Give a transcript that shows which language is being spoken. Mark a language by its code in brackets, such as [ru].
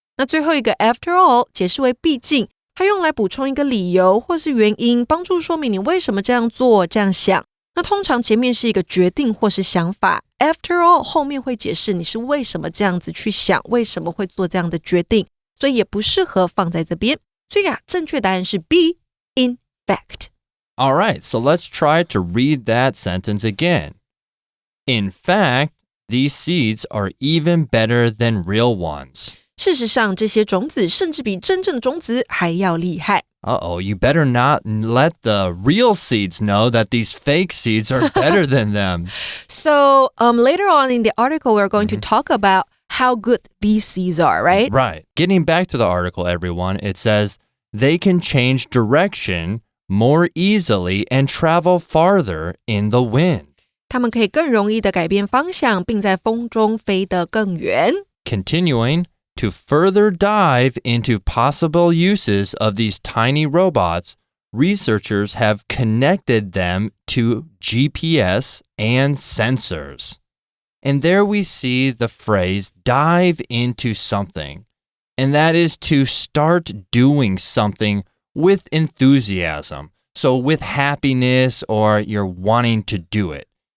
[zh] 那最后一个 [en] after all [zh] 解释为毕竟，它用来补充一个理由或是原因，帮助说明你为什么这样做这样想。那通常前面是一个决定或是想法 [en] After all [zh] 后面会解释你是为什么这样子去想，为什么会做这样的决定，所以也不适合放在这边。所以正确答案是 B, [en] in fact. All right, so let's try to read that sentence again. In fact, these seeds are even better than real ones. [zh] 事实上，这些种子甚至比真正的种子还要厉害。 [en] Uh-oh, you better not let the real seeds know that these fake seeds are better than them. So later on in the article, we're going to talk about how good these seeds are, right? Right. Getting back to the article, everyone, it says they can change direction more easily and travel farther in the wind. [zh] 它们可以更容易的改变方向，并在风中飞得更远。 [en] Continuing, to further dive into possible uses of these tiny robots, researchers have connected them to GPS and sensors. And there we see the phrase dive into something, and that is to start doing something with enthusiasm, so with happiness or you're wanting to do it.